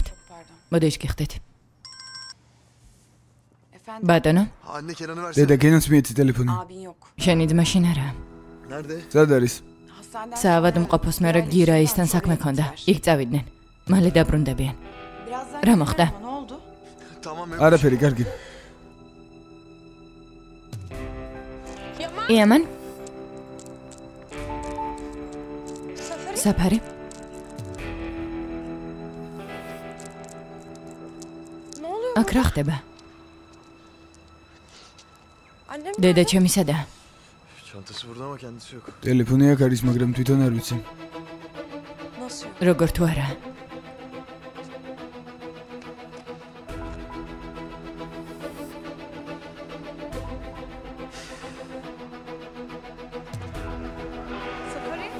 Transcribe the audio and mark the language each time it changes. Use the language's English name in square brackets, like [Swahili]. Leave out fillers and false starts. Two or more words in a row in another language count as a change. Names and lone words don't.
[Georgian] მოდეშ გიხდით. ბატონო, [Turkish] Anne Kenan'ı versene. [Georgian] დედა კენანს მიეცი ტელეფონი. [Turkish] Abin yok. [Georgian] შენი ძმა შინ არაა. [Turkish] Nerede? [Georgian] სად არის? [Turkish] Hastaneden [Georgian] საავადმყოფოს მერე გირაისთან საქმე ქონდა. იქ წავიდნენ. მალე დაბრუნდებიან. [Turkish] Birazdan [Georgian] რა მოხდა? [Turkish] Ne oldu? Tamam yok. [Georgian] არაფერი, კარგი. იამან, Safari. საფარი. [Turkish] Ne oluyor? [Georgian] აქ რა ხდება? [Turkish] Annem [Georgian] დედა ჩემი სადაა? [Turkish] Çantası burada ama kendisi yok. [Georgian] ტელეფონი აქ არის, მაგრამ თვითონ არ ვიცი. [Turkish] nasıl yok? [Georgian] როგორ თუ არა? Safari.